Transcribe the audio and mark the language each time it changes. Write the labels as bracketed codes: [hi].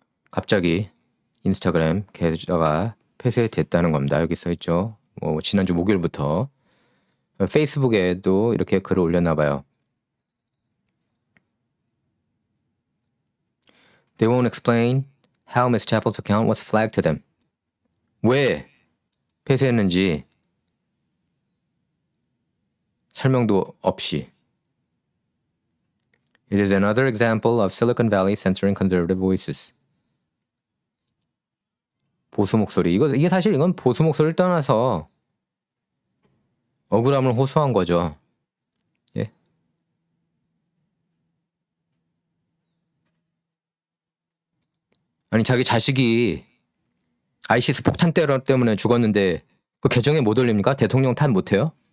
[ko] 갑자기 인스타그램 계좌가 폐쇄됐다는 겁니다. 여기 써있죠. 지난주 목요일부터 페이스북에도 이렇게 글을 올렸나 봐요. [en] They won't explain how Ms. Chappell's account was flagged to them. [ko] 왜 폐쇄했는지 설명도 없이. [en] It is another example of Silicon Valley censoring conservative voices. [ko] 보수 목소리. 이게 사실 이건 보수 목소리를 떠나서 억울함을 호소한 거죠. 예. 아니 자기 자식이 아이시스 폭탄 테러 때문에 죽었는데 그 계정에 못 올립니까? 대통령 탓 못해요?